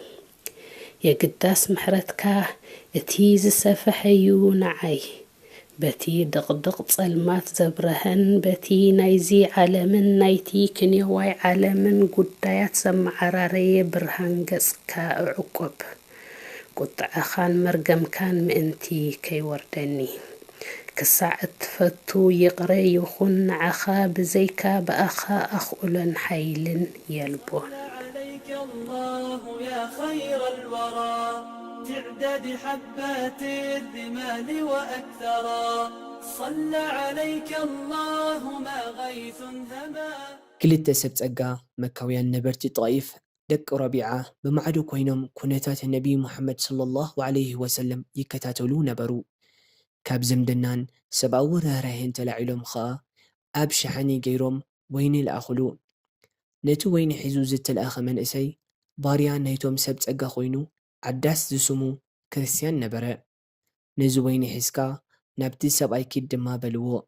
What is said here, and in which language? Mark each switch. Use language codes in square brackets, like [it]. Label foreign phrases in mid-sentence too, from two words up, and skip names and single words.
[ti] የግዳስ ምሕረትካ እቲ ዝሰፍሐዩ ንዓይ በቲ ድቕድቕ ጸልማት ዘብረህን በቲ ናይዚ ዓለምን ናይቲ ክንየዋይ ዓለምን ጉዳያት ዘመዓራረየ ብርሃን ገጽካ እዕቆብ። ቁጥዕኻን መርገምካን ምእንቲ ከይወርደኒ ክሳዕ እትፈቱ ይቕረ ይኹን ንዓኻ ብዘይካ በኣኻ ኣኽኡለን ሓይልን የልቦን። [ar] عليك الله يا خير الورى تعداد حبات الرمال وأكثرا صلى عليك الله ما غيث هما [ti] ክልተ ሰብ ጸጋ መካውያን ነበርቲ ጣኢፍ ደቂ ረቢዓ ብማዕዱ ኮይኖም ኩነታት ነቢ ሙሐመድ [ar] صلى الله عليه وسلم [ti] ይከታተሉ ነበሩ። ካብ ዝምድናን ሰብኣዊ ርህራሄን ተላዒሎም ኸኣ ኣብ ሸሓኒ ገይሮም ወይኒ ለኣኽሉ። ነቲ ወይኒ ሒዙ ዝተለኣኸ መንእሰይ ባርያ ናይቶም ሰብ ጸጋ ኮይኑ ዓዳስ ዝስሙ ክርስቲያን ነበረ። ነዚ ወይኒ ሒዝካ ናብቲ ሰብኣይ ኪድ ድማ በልዎ።